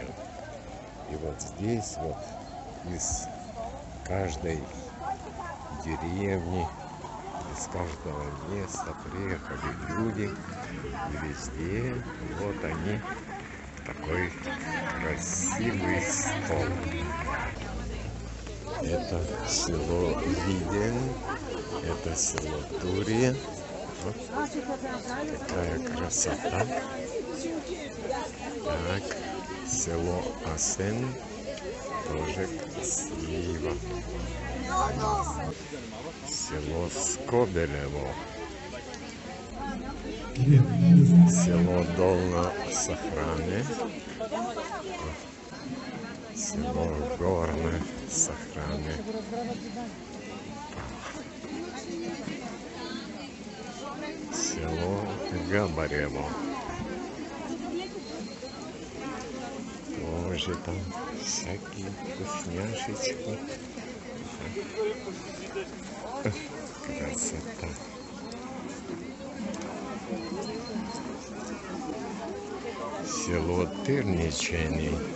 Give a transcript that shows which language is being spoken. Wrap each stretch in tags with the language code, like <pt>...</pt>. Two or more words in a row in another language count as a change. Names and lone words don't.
<ru>И вот здесь вот из каждой деревни, из каждого места приехали люди, и везде вот они, такой красивый стол. Это село Виден, это село Турия. Вот такая красота. Так, село Асен, тоже красиво. Село Скобелево. Село Долно-Сохране. Село Горно-Сохране. Село Габарево. Тоже там всякие вкусняшечки. Красота. Село Тырничени.</ru>